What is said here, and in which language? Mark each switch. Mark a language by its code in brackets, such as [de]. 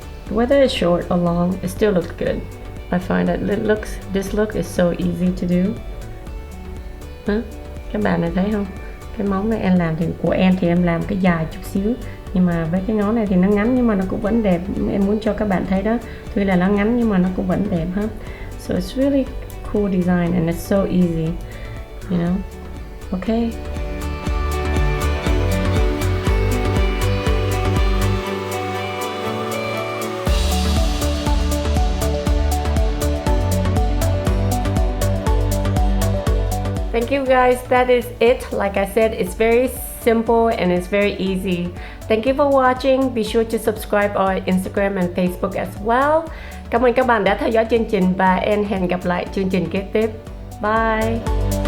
[en] Whether it's short or long, it still looks good. I find that this look is so easy to do. [vi] Các bạn này thấy không? Cái móng này em làm thì của em thì em làm cái dài chút xíu, nhưng mà với cái ngón này thì nó ngắn nhưng mà nó cũng vẫn đẹp. Em muốn cho các bạn thấy đó, tuy là nó ngắn nhưng mà nó cũng vẫn đẹp ha. [en] So it's really cool design and it's so easy, you know. Okay. Thank you guys, that is it. Like I said, it's very simple and it's very easy. Thank you for watching. Be sure to subscribe our Instagram and Facebook as well. [vi] Cảm ơn các bạn đã theo dõi chương trình và hẹn gặp lại chương trình kế tiếp. Bye.